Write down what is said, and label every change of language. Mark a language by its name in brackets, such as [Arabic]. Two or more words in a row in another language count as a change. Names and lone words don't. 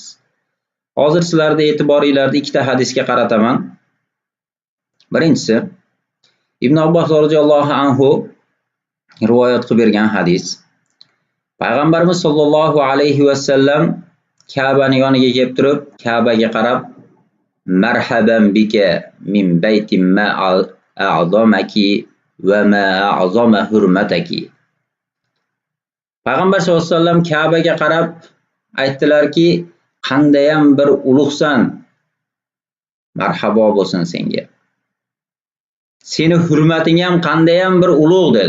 [Uzbek] Hozir sizlarning e'tiboringlarni ikkita hadisga qarataman. Birinchisi Ibn Abbos [Arabic] رضي الله عنه [Uzbek] rivoyat qilib bergan hadis. Payg'ambarimiz [Arabic] صلى الله عليه وسلم [Uzbek] Ka'bani yoniga kelib turib, Ka'baga qarab, [Arabic] "مرحبا بك من بيت ما أعظمك وما أعظم حرمتك." [Uzbek] Payg'ambar [Arabic] صلى الله عليه وسلم [Uzbek] Ka'baga qarab aytdilarki, "Qandayam bir ulug'san, marhabo bo'lsin senga. Seni hurmating ham qandayam bir ulug'" dedi.